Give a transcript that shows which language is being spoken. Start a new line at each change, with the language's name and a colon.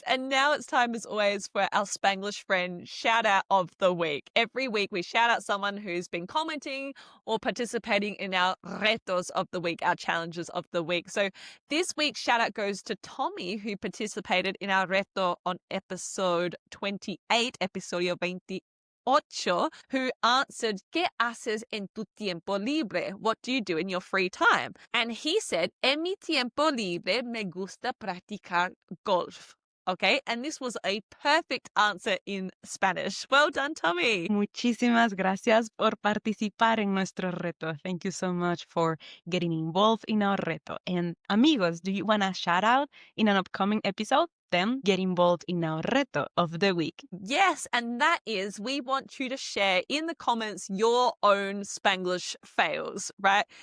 English: And now it's time, as always, for our Spanglish friend shout out of the week. Every week we shout out someone who's been commenting or participating in our retos of the week, our challenges of the week. So this week's shout out goes to Tommy, who participated in our reto on episode 28, episodio 28. Who answered,
Spanish: ¿Qué haces en tu tiempo libre?
English: What do you do in your free time? And he said,
Spanish: En mi tiempo libre me gusta practicar golf.
English: Okay, and this was a perfect answer in Spanish. Well done, Tommy.
Spanish: Muchísimas gracias por participar en nuestro reto.
English: Thank you so much for getting involved in our reto. And amigos, do you want a shout out in an upcoming episode? Then get involved in our reto of the week. Yes, and that is we want you to share in the comments your own Spanglish fails, right?